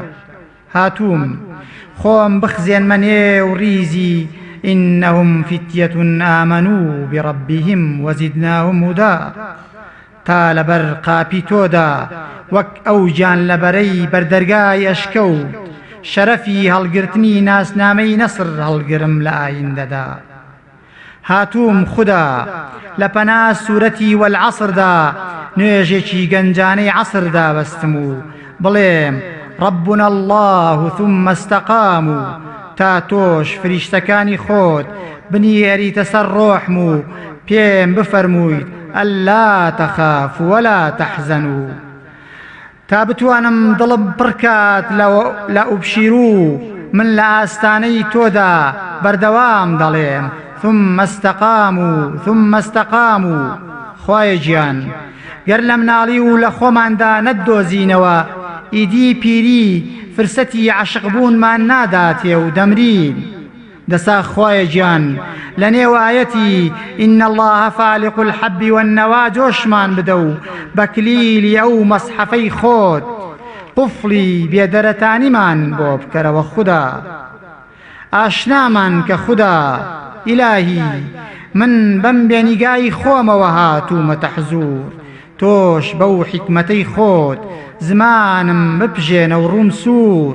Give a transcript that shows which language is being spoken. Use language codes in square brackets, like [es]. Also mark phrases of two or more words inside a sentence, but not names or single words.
[ckb] هاتووم خۆم بخزێنمە نێو ڕیزی [ar] ئینەهم فتیەة ئامەنوو بڕەبیهم وەزیدناهم هودا، [ckb] تا لەبەر قاپی تۆدا وەک ئەو گیان لەبەرەی بەردەرگای ئەشکەوت، شەرەفی هەڵگرتنی ناسنامەی نەسر هەڵگرم لە ئایندەدا. هاتووم خوددا لە پەنا سوورەتی [ar] وەلعەسردا [ckb] نوێژێکی گەنجانەی عەسردا بەستم و [ar] بڵێم ربنا الله ثم استقاموا، [ckb] تا تۆش فریشتەکانی خۆت بنیێریتە سەر ڕۆحم و پێم بفەرموویت [ar] ئەللا تەخاف ولا تەحزەنوا، [ckb] تا بتوانم دڵم پڕکات لە ئوبشیرو من لە ئاستانەی تۆدا بەردەوام دەڵێم [ar] ثم استقاموا ثم استقاموا. [ckb] خوایە گیان گەر لە مناڵی و لە خۆماندا نەتدۆزینەوە ئیدی پیری فرسەتی عاشقبوونمان ناداتێ و دەمرین. دەسا خوایە گیان لە نێوایەتی [ar] ئین الله فالق الحب والنەوا [ckb] جۆشمان بدە و بەکلیلی ئەو مەسحەفەی خۆت قوفڵی بێدەرەتانیمان بۆ بکەرەوە خوددا. ئاشنامان کە خوددا ئیلاهی من بەم بێنیگای خۆمەوە هاتوومەتە حزوور، تۆش بەو حیکمەتەی خۆت زمانم بپژێنە و ڕووم سوور.